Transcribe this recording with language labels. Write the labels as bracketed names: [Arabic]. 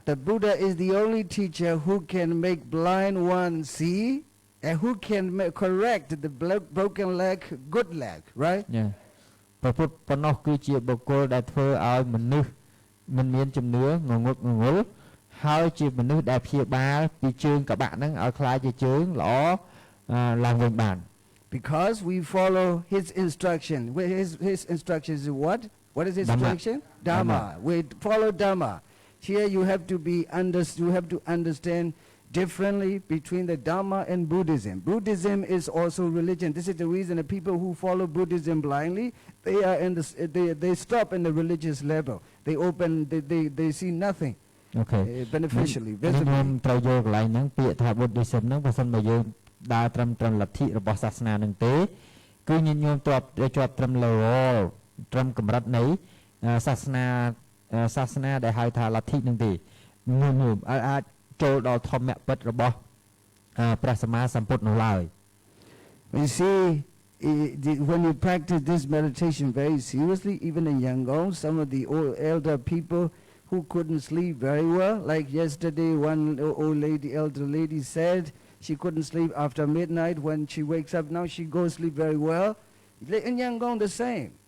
[English] The Buddha is the only teacher who can make blind one see and who can correct the broken leg, good leg, right? [Khmer] ព្រះពុទ្ធប៉ុណ្ណោះគឺជាបុគ្គលដែលធ្វើឲ្យមនុស្សមិនមានជំនឿងងឹតងងល់ហើយជាមនុស្សដែលព្យាបាលពីជើងកបាក់ហ្នឹងឲ្យ [Thai] คล้าย [Khmer] ជាជើងល្អឡើងវិញបាន [English] Because we follow his instruction. His instruction is what? What is his instruction? Dhamma. We follow Dhamma. Here you have to you have to understand differently between the Dhamma and Buddhism. Buddhism is also religion. This is the reason that people who follow Buddhism blindly, they are in they stop in the religious level. They see nothing. Okay. Beneficially. [Khmer] ខ្ញុំត្រូវយកកន្លែងហ្នឹងពាក្យថា Buddhism ហ្នឹងបើសិនបើយើងដើរត្រឹមលទ្ធិរបស់សាសនានឹងទេគឺញាតិញោមជាប់ត្រឹម level ត្រឹមកម្រិតនៃសាសនាដែលហៅថាលទ្ធិនឹងទេញោមអាចចូលដល់ធម្មពិតរបស់ព្រះសម្មាសម្ពុទ្ធនោះឡើយ [English] You see, when you practice this meditation very seriously, even in Yangon, some of the elder people who couldn't sleep very well, like yesterday one elder lady said she couldn't sleep after midnight. When she wakes up now, she goes sleep very well. In Yangon, the same.